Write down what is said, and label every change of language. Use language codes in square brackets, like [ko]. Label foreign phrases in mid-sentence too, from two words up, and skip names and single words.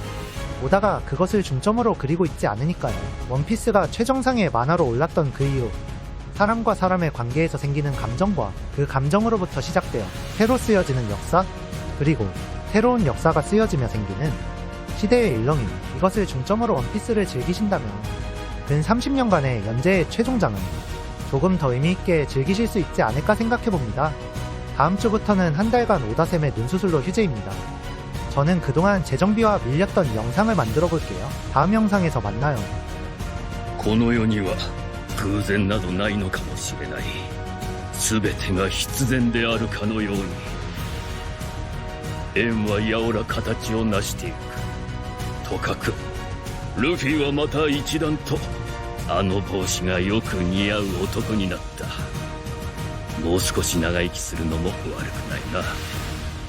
[ko] 오다가 그것을 중점으로 그리고 있지 않으니까요. 원피스가 최정상의 만화로 올랐던 그 이후 사람과 사람의 관계에서 생기는 감정과 그 감정으로부터 시작되어 새로 쓰여지는 역사, 그리고 새로운 역사가 쓰여지며 생기는 시대의 일렁임, 이것을 중점으로 원피스를 즐기신다면 근 30년간의 연재의 최종장은 조금 더 의미있게 즐기실 수 있지 않을까 생각해봅니다. 다음 주부터는 한 달간 오다셈의 눈수술로 휴재입니다. 저는 그동안 재정비와 밀렸던 영상을 만들어 볼게요. 다음 영상에서 만나요. [ja] この世には偶然などないのかもしれない。全てが必然であるかのように縁はやおら形を成していく。とかくルフィはまた一段とあの帽子がよく似合う男になった。もう少し長生きするのも悪くないな。